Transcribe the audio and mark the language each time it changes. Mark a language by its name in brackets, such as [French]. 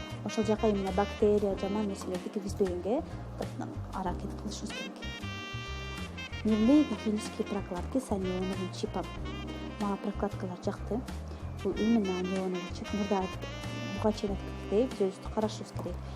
[Kyrgyz] Ошол жака именно бактерия, жаман нерселерди киргизбегенге аракет кылышыбыз керек. [Russian] Дневные гигиенические прокладки с анионовым чипом. [Kyrgyz] Мага прокладкалар жакты. Бул именно анионовый чип. Мурда буга чейин айткандай, биз өзүбүздү карашыбыз керек.